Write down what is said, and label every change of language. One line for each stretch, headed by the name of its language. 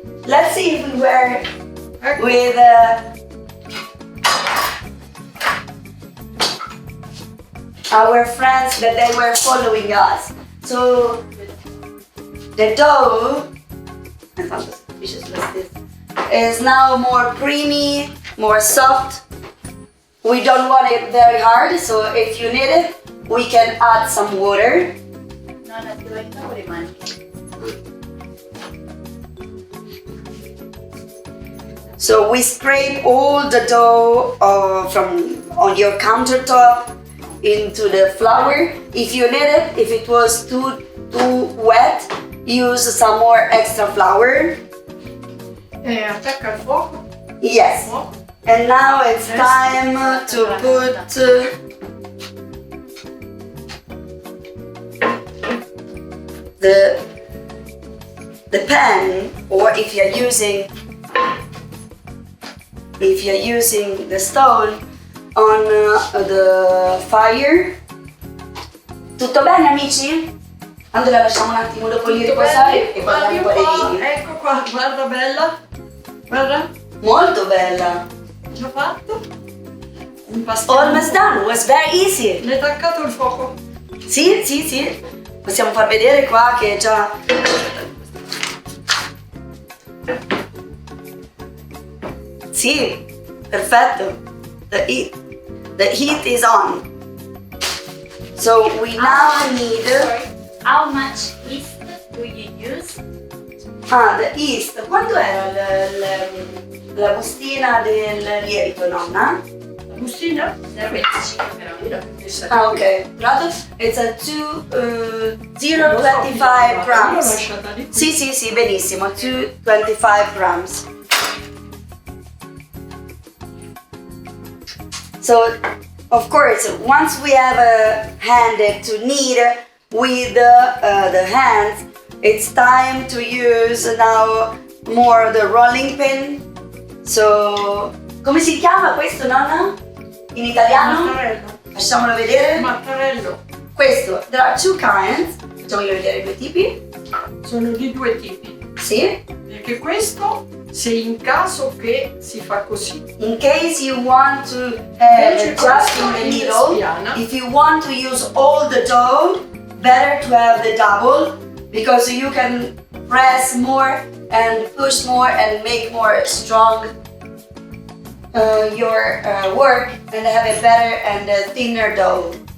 English: let's see if we were with our friends that they were following us. So the dough, I found this delicious like this, is now more creamy, more soft. We don't want it very hard, so if you need it, we can add some water.
Italian: Nonna, ti vuoi fare le mani?
English: So we scrape all the dough from on your countertop into the flour. If you need it, if it was too wet, use some more extra flour.
Italian: Attacca il fuoco.
English: Yes.
Italian: Fuoco.
English: And now it's time to put the pan, or if you're using the stove, on the fire.
Italian: Tutto bene amici? Allora lasciamo un attimo dopo li riposare e poi andiamo Guardi a un po', ecco qua, guarda bella. Guarda, Molto bella. già fatto. Impastiamo.
English: Almost done, was very easy.
Italian: L'hai attaccato il fuoco? Sì, sì, sì. Possiamo far vedere qua che già... Sì, perfetto.
English: The heat is on. So we now need... Sorry. How much yeast do you use? the yeast.
Italian: Quanto era la bustina del lievito, nonna? La bustina? 0,25 grammi.
English: Ah, ok. Prato? It's a 0,25
Italian: Io l'ho
English: grams.
Italian: lasciata lì. Sì, sì, sì, benissimo.
English: 225 grams. So, of course, once we have a hand to knead with the hands, it's time to use now more the rolling pin.
Italian: So, come si chiama questo, nonna? In italiano? Mattarello. Facciamolo vedere. Mattarello.
English: Questo, there are two kinds.
Italian: Facciamolo vedere i due tipi. Sono di due tipi. Sì. Perché questo, se in caso che si fa così.
English: In case you want to have just in the middle,
Italian: spiana.
English: if you want to use all the dough, better to have the double, because you can press more and push more and make more strong your work and have a better and a thinner dough.